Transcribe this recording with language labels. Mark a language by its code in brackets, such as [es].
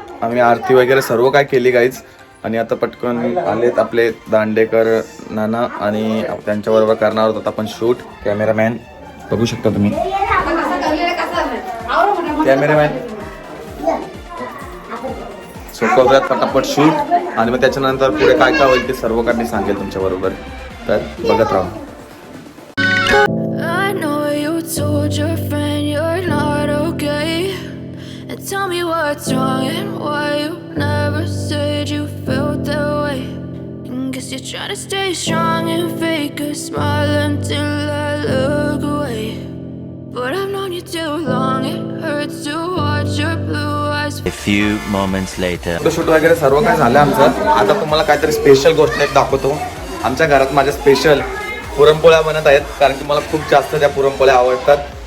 [mr] आम्ही आरती वगैरे सर्व काय केली गाईज. आणि आता पटकन आलेत आपले दांडेकर नाना आणि त्यांच्याबरोबर करणार होतो आपण शूट. कॅमेरामॅन बघू शकता तुम्ही. कॅमेरामॅन करूयात पटापट शूट. आणि मग त्याच्यानंतर पुढे काय काय होईल ते सर्व काय मी सांगेल तुमच्या बरोबर. तर बघत राहा. [en] I know you told your friend you're not okay, and tell me what's wrong and why you never said you felt that way. And guess you're trying to stay strong and fake a smile until I look away. But I've known you too long, it hurts to watch your blue eyes. A few moments later. [mr] Shoot वगैरे सर्व काय झालं आमचं. आता तुम्हाला काहीतरी special गोष्ट एक दाखवतो. आमच्या घरात माझ्या स्पेशल पुरणपोळ्या बनत आहेत कारण की मला खूप जास्त त्या पुरणपोळ्या आवडतात.